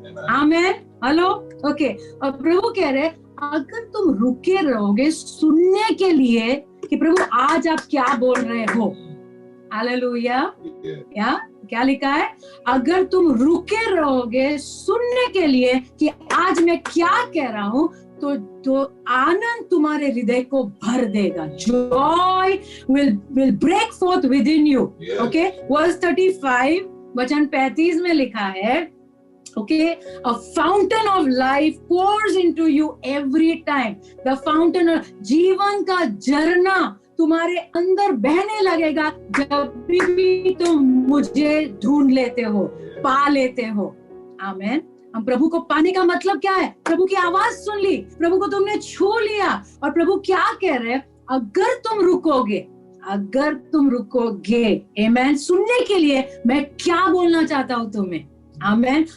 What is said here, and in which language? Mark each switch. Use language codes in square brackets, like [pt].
[hi] आमेन, hello, okay. और प्रभु कह रहे अगर तुम रुके रहोगे सुनने के लिए कि प्रभु आज आप क्या बोल रहे हो, हालेलुया, या क्या लिखा है, अगर तुम रुके रहोगे सुनने के लिए कि आज मैं क्या कह रहा हूं, तो आनंद तुम्हारे हृदय को भर देगा। [en] Joy will break forth within you. Okay, verse 35 वचन 35 में लिखा है, okay, a fountain of life pours into you every time. [hi] The fountain of जीवन का झरना तुम्हारे अंदर बहने लगेगा जब भी तुम मुझे ढूंढ लेते हो, पा लेते हो। आमेन। हम प्रभु को पाने का मतलब क्या है? प्रभु की आवाज सुन ली, प्रभु को तुमने छू लिया, और प्रभु क्या कह रहे हैं, अगर तुम रुकोगे, अगर तुम रुकोगे, आमेन, सुनने के लिए मैं क्या बोलना चाहता हूं तुम्हें, आमेन।